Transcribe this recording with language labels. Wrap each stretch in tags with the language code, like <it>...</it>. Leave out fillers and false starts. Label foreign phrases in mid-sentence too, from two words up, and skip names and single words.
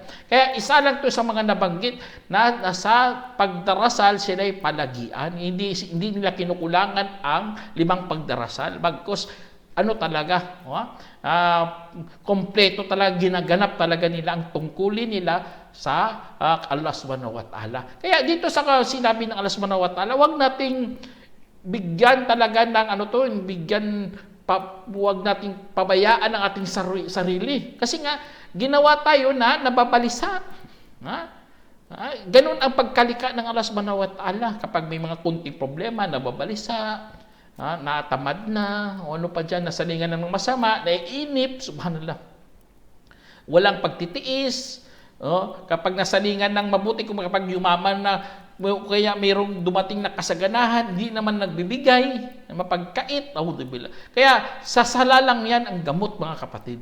<tl>Kaya isa lang ito sa mga nabanggit na nasa pagdarasal sila ay palagian. Hindi nila kinukulangan ang 5 pagdarasal. Bagkus talaga, kompleto talaga, ginaganap talaga nila ang tungkulin nila sa</tl> <ar>الله سبحانه وتعالى.</ar> <tl>Kaya dito sa sinabi ng</tl> <ar>الله سبحانه وتعالى,</ar> <tl>huwag nating bigyan talaga ng huwag nating pabayaan ang ating sarili. Kasi nga, ginawa tayo na nababalisa. Ganun ang pagkalika ng</tl> <ar>الله سبحانه وتعالى.</ar> <tl>Kapag may mga kunting problema, nababalisa, natamad na, o ano pa dyan, nasalingan ng masama, naiinip, subhanallah. Walang pagtitiis. Kapag nasalingan ng mabuti, kung kapag yumaman na, kaya mayroong dumating na kasaganahan, hindi naman nagbibigay, mapagkait, kaya sasala lang yan ang gamot mga kapatid.</tl>